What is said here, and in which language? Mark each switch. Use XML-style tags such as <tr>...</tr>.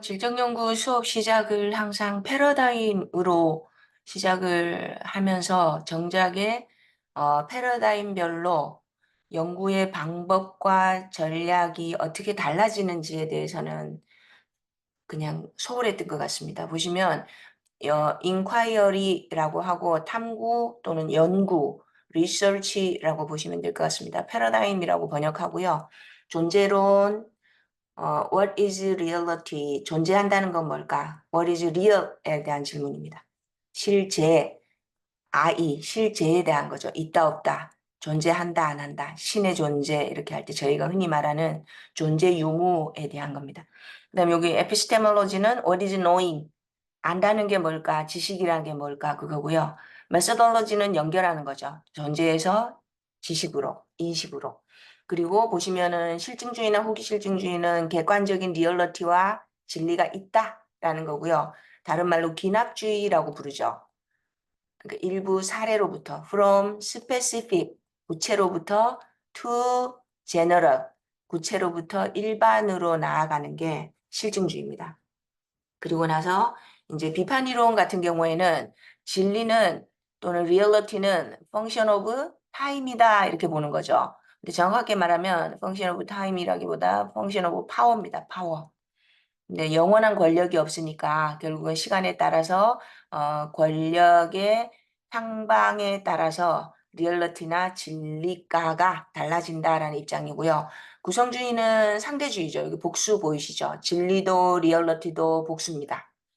<ko>질적연구 수업 시작을 항상 패러다임으로 시작을 하면서 정작에 패러다임별로 연구의 방법과 전략이 어떻게 달라지는지에 대해서는 그냥 소홀했던 것 같습니다. 보시면 inquiry라고 하고 탐구 또는 연구, research라고 보시면 될 것 같습니다. 패러다임이라고 번역하고요.</ko> <en>존재론, what is reality?</en> <ko>존재한다는 건 뭘까?</ko> <en>What is real</en> <ko>에 대한 질문입니다. 실제, 실제에 대한 거죠. 있다, 없다. 존재한다, 안 한다. 신의 존재, 이렇게 할 때 저희가 흔히 말하는 존재 유무에 대한 겁니다. 그 다음에 여기 epistemology는</ko> <en>what is knowing?</en> <ko>안다는 게 뭘까? 지식이라는 게 뭘까? 그거고요. methodology는 연결하는 거죠. 존재에서 지식으로, 인식으로. 그리고 보시면은 실증주의나 호기실증주의는 객관적인 리얼리티와 진리가 있다라는 거고요. 다른 말로 기납주의라고 부르죠. 그러니까 일부 사례로부터</ko> <en>from specific</en> <ko>구체로부터</ko> <en>to general</en> <ko>구체로부터 일반으로 나아가는 게 실증주의입니다. 그리고 나서 이제 비판 이론 같은 경우에는 진리는 또는 리얼리티는</ko> <en>function of time</en> <ko>이다 이렇게 보는 거죠. 근데 정확하게 말하면</ko> <en>function of time</en> <ko>이라기보다</ko> <en>function of power</en> <ko>입니다. 파워. 근데 영원한 권력이 없으니까 결국은 시간에 따라서 권력의 향방에 따라서 리얼리티나 진리가가 달라진다라는 입장이고요. 구성주의는 상대주의죠. 여기 복수 보이시죠? 진리도 리얼리티도 복수입니다.</ko>